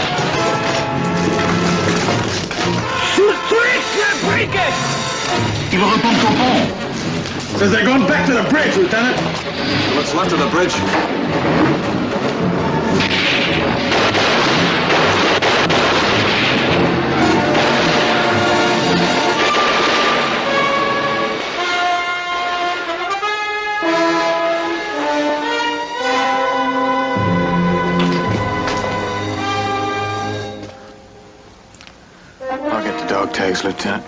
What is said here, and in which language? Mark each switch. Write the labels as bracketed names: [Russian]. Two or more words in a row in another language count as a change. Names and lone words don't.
[German] Zurück, Brücke! [French] Il retourne au pont. [English] Says they're going back to the bridge, Lieutenant. What's left of the bridge? I'll get the dog tags, Lieutenant.